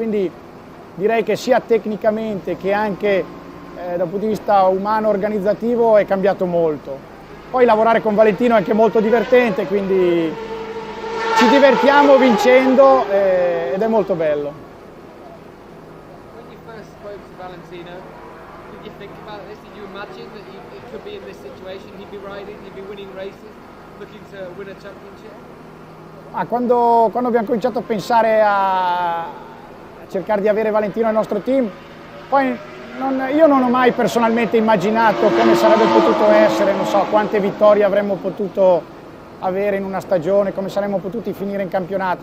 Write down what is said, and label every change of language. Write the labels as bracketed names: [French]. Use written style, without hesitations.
[Italian] Quindi direi che sia tecnicamente che anche dal punto di vista umano organizzativo è cambiato molto. Poi lavorare con Valentino è anche molto divertente, quindi ci divertiamo vincendo ed è molto bello. [English] When you first spoke to Valentino, did you think about this? Did you imagine that it could be in this situation? He'd be riding, he'd be winning races, looking to win a championship? [Italian] Quando abbiamo cominciato a pensare a cercare di avere Valentino nel nostro team, poi io non ho mai personalmente immaginato come sarebbe potuto essere, non so quante vittorie avremmo potuto avere in una stagione, come saremmo potuti finire in campionato.